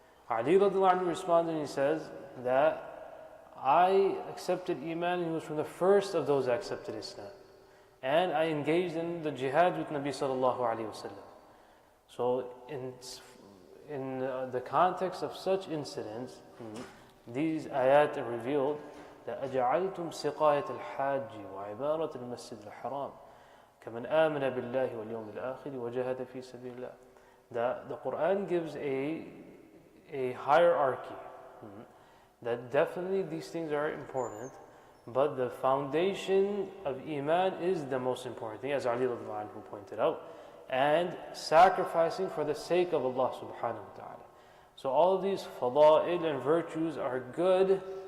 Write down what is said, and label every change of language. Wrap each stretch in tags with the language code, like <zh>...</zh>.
<en>Ali radiallahu anhu responded and he says that I accepted Iman, he was from the first of those that accepted Islam. And I engaged in the jihad with Nabi sallallahu alayhi wasallam. So in the context of such incidents, these ayat are revealed that</en> <ar>أجعلتم سقاية الحاج وعمارة المسجد الحرام كمن آمن بالله واليوم الآخر وجاهد في سبيل الله.</ar> <en>That the Quran gives a hierarchy. That definitely these things are important, but the foundation of Iman is the most important thing, as Ali radiallahu anhu pointed out, and sacrificing for the sake of Allah subhanahu wa ta'ala. So all of these fada'il and virtues are good.</en>